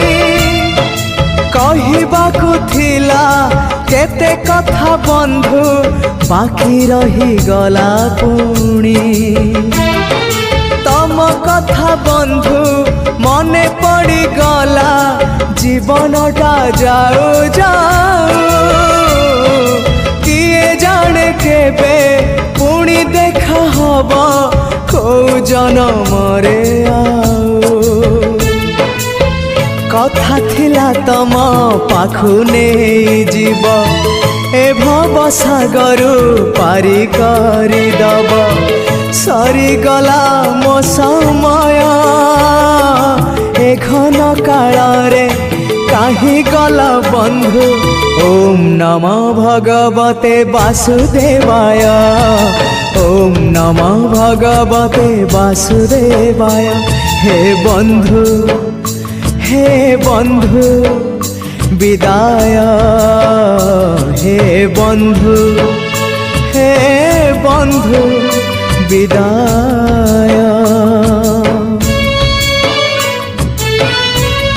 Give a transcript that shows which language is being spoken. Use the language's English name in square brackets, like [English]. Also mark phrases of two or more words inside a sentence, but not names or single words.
[Odia] କହିବାକୁ ଥିଲା କେତେ କଥା ବନ୍ଧୁ ବାକି ରହି ଗଲା ପୁଣି ତମ କଥା ବନ୍ଧୁ ମନେ ପଡ଼ି ଗଲା ଜୀବନଟା ଯାଉ ଯାଉ କିଏ ଜାଣେ କେବେ ପୁଣି ଦେଖା ହେବ କୋ ଜନ୍ମ ରେ ଆଉ କଥା ଥିଲା ତମ ପାଖୁ ନାହିଁ ଜୀବ ଏ ଭବ ସାଗରୁ ପାରି କରି ଦେବ ସରି ଗଲା ମୋ ସମୟ ଏ ଘନ କାଳ ରେ କାହେ ଗଲା ବନ୍ଧୁ [Sanskrit] ओम नमः भगवते वासुदेवाय ओम नमः भगवते वासुदेवाय [Odia] ହେ ବନ୍ଧୁ ବିଦାୟ ହେ ବନ୍ଧୁ ବିଦାୟ।